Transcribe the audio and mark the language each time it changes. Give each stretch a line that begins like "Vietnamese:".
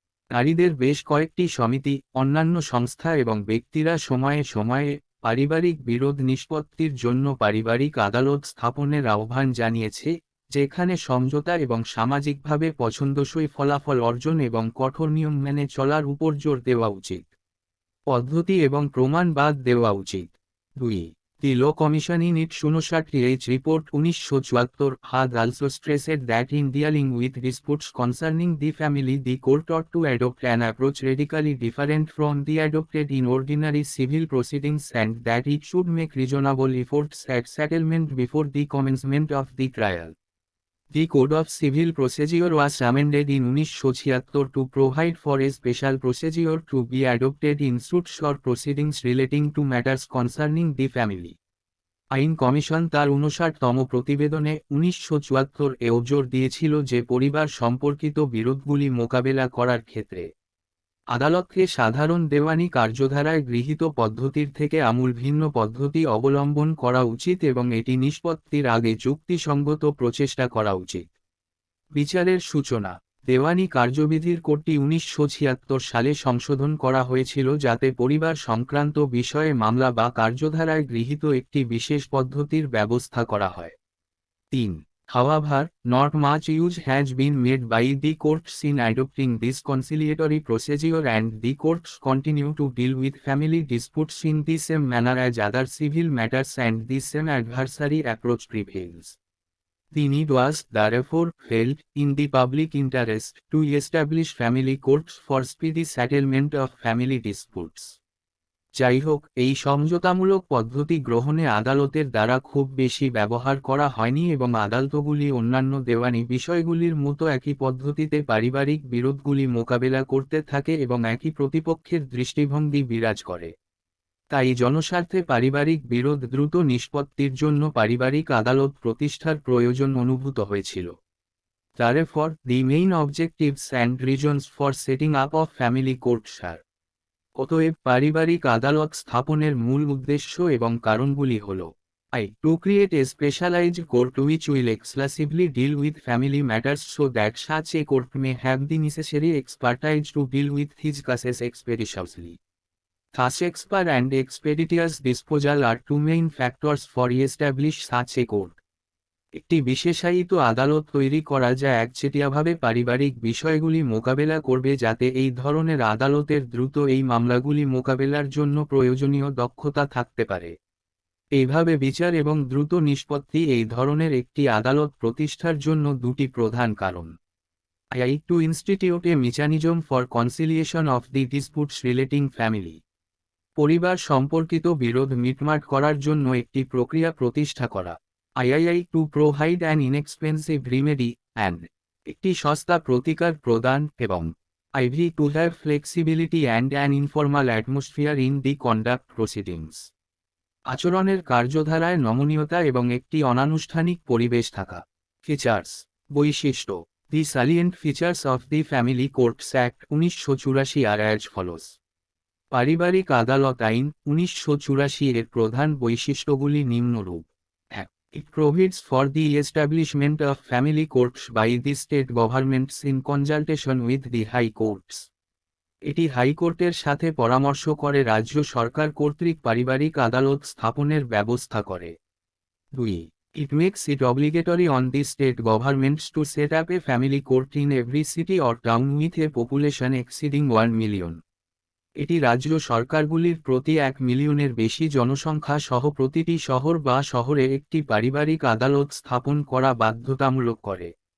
Bangla: নারীদের বেশ কয়েকটি সমিতি, অন্যান্য সংস্থা এবং ব্যক্তিরা সময়ে সময়ে পারিবারিক বিরোধ নিষ্পত্তির জন্য পারিবারিক আদালত স্থাপনের আহ্বান জানিয়েছে, যেখানে সমঝোতা এবং সামাজিকভাবে পছন্দসই ফলাফল অর্জন এবং কঠোর নিয়ম মেনে চলার উপর জোর দেওয়া উচিত। পদ্ধতি এবং প্রমাণ বাদ দেওয়া উচিত। 2.
English: The Law Commission in its 59th report 1974 had also stressed that in dealing with disputes concerning the family the court ought to adopt an approach radically different from the adopted in ordinary civil proceedings and that it should make reasonable efforts at settlement before the commencement of the trial. The Code of Civil Procedure was amended in 1976 to provide for a special procedure to be adopted in suits or proceedings relating to matters concerning the family.
Bangla: আইন commission তার 59তম প্রতিবেদনে 1974 জোর দিয়েছিল যে পরিবার সম্পর্কিত বিরোধগুলি মোকাবেলা করার ক্ষেত্রে আদালতকে সাধারণ দেওয়ানি কার্যধারায় গৃহীত পদ্ধতির থেকে আমূল ভিন্ন পদ্ধতি অবলম্বন করা উচিত এবং এটি নিষ্পত্তির আগে যুক্তিসঙ্গত প্রচেষ্টা করা উচিত। বিচারের সূচনা। দেওয়ানি কার্যবিধির কোডটি 1976 সালে সংশোধন করা হয়েছিল যাতে পরিবার সংক্রান্ত বিষয়ে মামলা বা কার্যধারায় গৃহীত একটি বিশেষ পদ্ধতির ব্যবস্থা করা হয়।
English: 3. However, not much use has been made by the courts in adopting this conciliatory procedure and the courts continue to deal with family disputes in the same manner as other civil matters and the same adversary approach prevails. The need was, therefore, felt, in the public interest, to establish family courts for speedy settlement of family disputes.
Bangla: যাই হোক, এই সমঝোতামূলক পদ্ধতি গ্রহণে আদালতের দ্বারা খুব বেশি ব্যবহার করা হয়নি এবং আদালতগুলি অন্যান্য দেওয়ানি বিষয়গুলির মতো একই পদ্ধতিতে পারিবারিক বিরোধগুলি মোকাবেলা করতে থাকে এবং একই প্রতিপক্ষের দৃষ্টিভঙ্গি বিরাজ করে। তাই জনস্বার্থে পারিবারিক বিরোধ দ্রুত নিষ্পত্তির জন্য পারিবারিক আদালত প্রতিষ্ঠার প্রয়োজন অনুভূত হয়েছিল।
English: Therefore, the main objectives and reasons for setting up of family courts are.
Bangla: অতএব পারিবারিক আদালত স্থাপনের মূল উদ্দেশ্য এবং কারণগুলি হল:
English: to create a specialized court which will exclusively deal with family matters so that such a court may have the necessary expertise to deal with these cases expeditiously. Thus expert and expeditious disposal are two main factors for establish such a court.
Bangla: একটি বিশেষায়িত আদালত তৈরি করা যা একচেটিয়াভাবে পারিবারিক বিষয়গুলি মোকাবেলা করবে যাতে এই ধরনের আদালতের দ্রুত এই মামলাগুলি মোকাবেলার জন্য প্রয়োজনীয় দক্ষতা থাকতে পারে। এইভাবে বিচার এবং দ্রুত নিষ্পত্তি এই ধরনের একটি আদালত প্রতিষ্ঠার জন্য দুটি প্রধান কারণ:
English: to institute a mechanism for conciliation of the disputes relating family.
Bangla: পরিবার সম্পর্কিত বিরোধ মিটমাট করার জন্য একটি প্রক্রিয়া প্রতিষ্ঠা করা।
English: to provide an inexpensive remedy, and
Bangla: একটি সস্তা প্রতিকার প্রদান এবং
English: to have flexibility and an informal atmosphere in the conduct proceedings.
Bangla: আচরণের কার্যধারায় নমনীয়তা এবং একটি অনানুষ্ঠানিক পরিবেশ থাকা।
English: features,
Bangla: বৈশিষ্ট্য।
English: The salient features of the Family Courts Act 1984 are as follows.
Bangla: পারিবারিক আদালত আইন 1984 এর প্রধান বৈশিষ্ট্যগুলি নিম্নরূপ:
English: It provides for the establishment of family courts by the state governments in consultation with the high courts.
Bangla: এটি হাইকোর্টের সাথে পরামর্শ করে রাজ্য সরকার কর্তৃক পারিবারিক আদালত স্থাপনের ব্যবস্থা করে।
English: 2. It makes it obligatory on the state governments to set up a family court in every city or town with a population exceeding 1 million.
Bangla: এটি রাজ্য সরকারগুলির প্রতি 1 মিলিয়নের বেশি জনসংখ্যা সহ প্রতিটি শহর বা শহরে একটি পারিবারিক আদালত স্থাপন করা বাধ্যতামূলক করে।